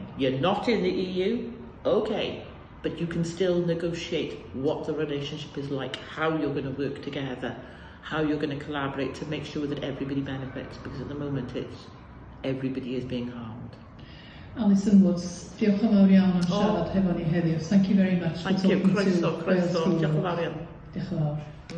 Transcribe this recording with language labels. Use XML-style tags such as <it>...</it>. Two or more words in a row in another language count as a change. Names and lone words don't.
<en>You're not in the EU, okay. But you can still negotiate what the relationship is like, how you're going to work together, how you're going to collaborate to make sure that everybody benefits, because at the moment everybody is being harmed.</en> <cy>Alison Woods, diolch yn fawr iawn am siarad hefo ni heddiw.</cy> <en>Thank you very much for talking to Wales.</en> <cy>Diolch yn fawr iawn. Diolch yn fawr.</cy>